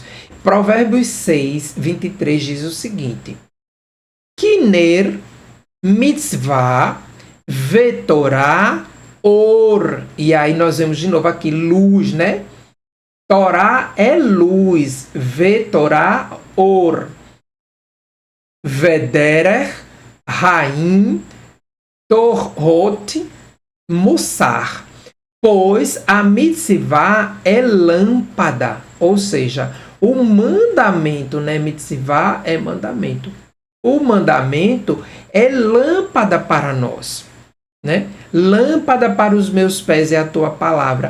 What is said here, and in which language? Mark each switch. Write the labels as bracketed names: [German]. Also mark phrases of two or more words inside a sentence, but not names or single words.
[Portuguese] Provérbios 6, 23 diz o seguinte: [Hebrew] כי נר מצוה ותורה אור. [Portuguese] E aí nós vemos de novo aqui luz, né? Torá é luz, [Hebrew] ותורה אור. ודרך חיים תוכחות מוסר. [Portuguese] Pois a mitzvah é lâmpada, ou seja, o mandamento, né? Mitzvah é mandamento. O mandamento é lâmpada para nós, né? Lâmpada para os meus pés é a tua palavra.